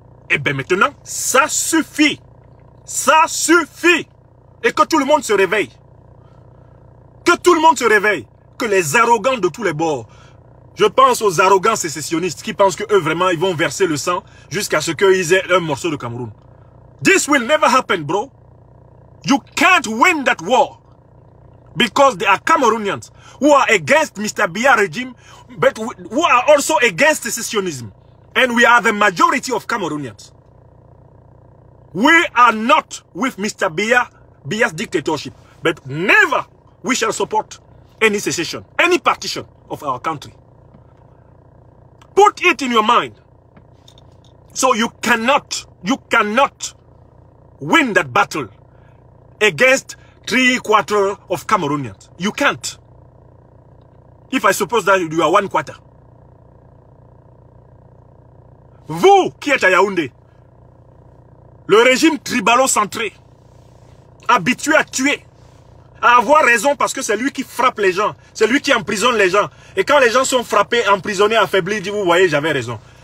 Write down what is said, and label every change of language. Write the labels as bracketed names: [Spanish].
[French] Eh bien maintenant, ça suffit. Ça suffit. Et que tout le monde se réveille. Que tout le monde se réveille. Que les arrogants de tous les bords. Je pense aux arrogants sécessionnistes qui pensent qu'eux vraiment ils vont verser le sang jusqu'à ce qu'ils aient un morceau de Cameroun. [English] This will never happen, bro. You can't win that war. Because there are Cameroonians who are against Mr. Biya regime, but who are also against secessionism. And we are the majority of Cameroonians. We are not with Mr. Biya's dictatorship. But never we shall support any secession, any partition of our country. Put it in your mind. So you cannot win that battle against 3/4 of Cameroonians. You can't. If I suppose that you are 1/4. [French] Vous qui êtes à Yaoundé, le régime tribalo-centré, habitué à tuer, à avoir raison parce que c'est lui qui frappe les gens, c'est lui qui emprisonne les gens. Et quand les gens sont frappés, emprisonnés, affaiblis, il dit, vous voyez, j'avais raison.